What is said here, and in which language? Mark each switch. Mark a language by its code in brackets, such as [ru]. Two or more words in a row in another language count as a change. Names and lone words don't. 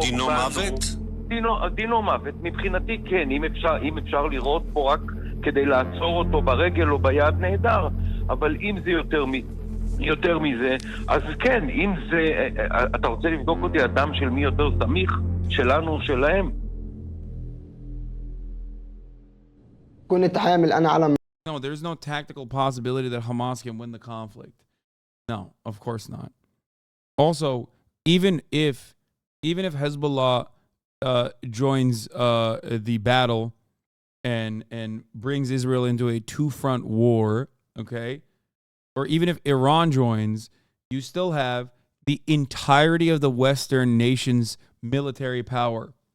[he] דינו מוות? דינו מוות. מבחינתי כן, אם אפשר לראות פה רק כדי לעצור אותו ברגל או ביד נהדר, אבל אם זה יותר יותר מזה, אז כן, אם זה, אתה רוצה לבדוק אותי אדם של מי יותר סמיך, שלנו או שלהם? [ar] كنت حامل أنا علم. [en] No, there's no tactical possibility that Hamas can win the conflict. No, of course not. Also, even if Hezbollah joins the battle and brings Israel into a two-front war, okay, or even if Iran joins, you still have the entirety of the Western nation's military power.